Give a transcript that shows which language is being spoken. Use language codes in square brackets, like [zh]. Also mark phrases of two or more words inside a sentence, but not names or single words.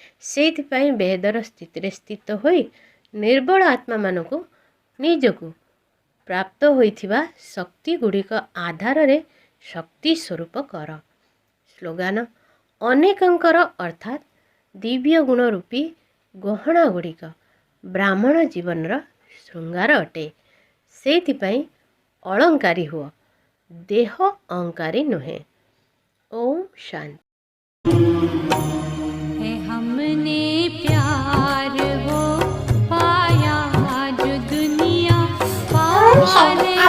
[or] ସେଇଥିପାଇଁ ବେହେଦର ସ୍ଥିତିରେ ସ୍ଥିତ ହୋଇ ନିର୍ବଳ ଆତ୍ମାମାନଙ୍କୁ ନିଜକୁ ପ୍ରାପ୍ତ ହୋଇଥିବା ଶକ୍ତିଗୁଡ଼ିକ ଆଧାରରେ ଶକ୍ତି ସ୍ୱରୂପ କର। ସ୍ଲୋଗାନ ଅନେକଙ୍କର ଅର୍ଥାତ୍ ଦିବ୍ୟ ଗୁଣ ରୂପୀ ଗହଣାଗୁଡ଼ିକ ବ୍ରାହ୍ମଣ ଜୀବନର ଶୃଙ୍ଗାର ଅଟେ। ସେଇଥିପାଇଁ ଅଳଙ୍କାରୀ ହୁଅ, ଦେହ ଅହଙ୍କାରୀ ନୁହେଁ। [hi] ओम शांति। है हमने प्यार वो पाया जो दुनिया पाया